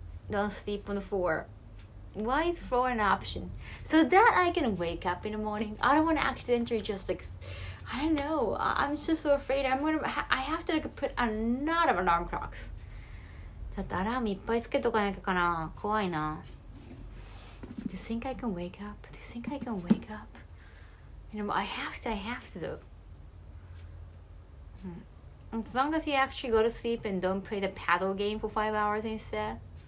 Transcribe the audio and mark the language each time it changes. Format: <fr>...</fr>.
<en>Don't sleep on the floor. Why is floor an option? So that I can wake up in the morning. I don't want to accidentally just like, I don't know. I'm just so afraid. I have to like put a lot of alarm clocks.</en> <ja>だってアラームいっぱいつけとかなきゃかな。怖いな。</ja> <en>Do you think I can wake up? Do you think I can wake up? You know, I have to though. As long as you actually go to sleep and don't play the paddle game for 5 hours instead.</en>